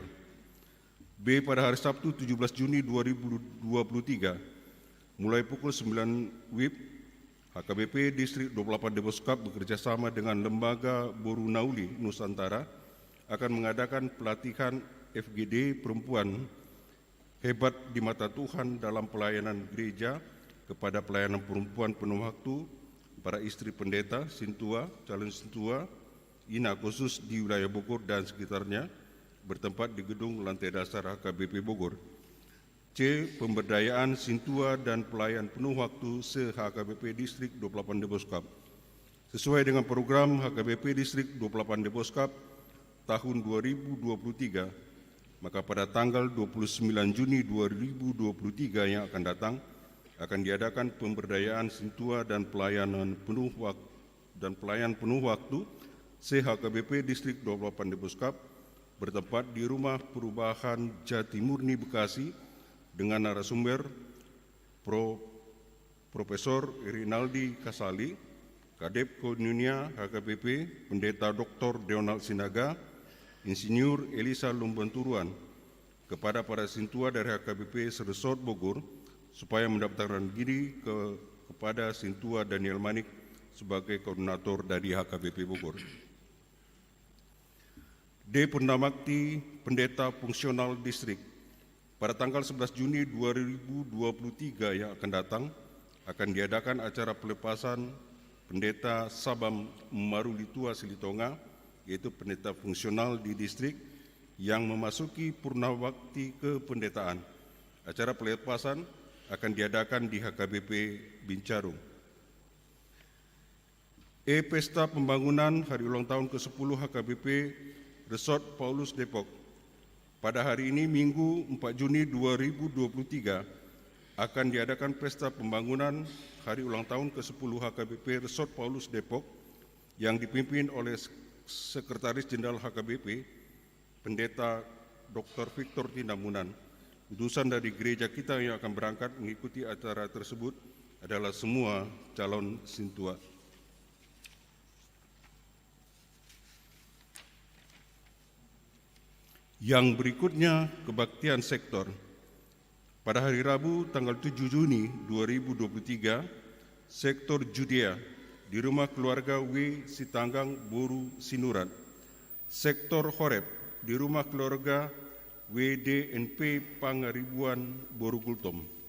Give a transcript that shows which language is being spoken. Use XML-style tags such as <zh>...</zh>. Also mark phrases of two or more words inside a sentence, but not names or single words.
<id>B. Pada hari Sabtu 17 Juni 2023, mulai pukul 9 WIB, HKBP Distrik 28 Deboskap bekerjasama dengan Lembaga Boru Nauli Nusantara akan mengadakan pelatihan FGD perempuan hebat di mata Tuhan dalam pelayanan gereja kepada pelayanan perempuan penuh waktu, para istri pendeta, sintua, calon sintua, ina khusus di wilayah Bogor dan sekitarnya, bertempat di gedung lantai dasar HKBP Bogor. C. Pemberdayaan sintua dan pelayan penuh waktu se-HKBP Distrik 28 Deboskap. Sesuai dengan program HKBP Distrik 28 Deboskap tahun 2023, maka pada tanggal 29 Juni 2023 yang akan datang, akan diadakan pemberdayaan sintua dan pelayan penuh waktu se-HKBP Distrik 28 Deboskap, bertempat di Rumah Perubahan Jati Murni Bekasi dengan narasumber Profesor Rinaldi Kasali, Kadep Konunia HKBP, Pendeta Dr. Deonald Sinaga, Insinyur Elisa Lumbanturuan, kepada para sintua dari HKBP Seresort Bogor supaya mendaftarkan diri kepada sintua Daniel Manik sebagai koordinator dari HKBP Bogor. D. Purnamakti, Pendeta Fungsional Distrik. Pada tanggal 11 Juni 2023 yang akan datang, akan diadakan acara pelepasan Pendeta Sabam Marulitua Silitonga, yaitu pendeta fungsional di distrik yang memasuki purnawakti kependetaan. Acara pelepasan akan diadakan di HKBP Bincarung. E. Pesta Pembangunan Hari Ulang Tahun ke-10 HKBP Resort Paulus Depok. Pada hari ini, Minggu 4 Juni 2023, akan diadakan Pesta Pembangunan Hari Ulang Tahun ke-10 HKBP Resort Paulus Depok yang dipimpin oleh Sekretaris Jenderal HKBP, Pendeta Dr. Victor Tindamunan. Utusan dari gereja kita yang akan berangkat mengikuti acara tersebut adalah semua calon sintua. Yang berikutnya, kebaktian sektor. Pada hari Rabu tanggal 7 Juni 2023, sektor Judea di rumah keluarga W. Sitanggang Boru Sinurat. Sektor Horeb di rumah keluarga WDNP Pangaribuan Boru Gultom.</id>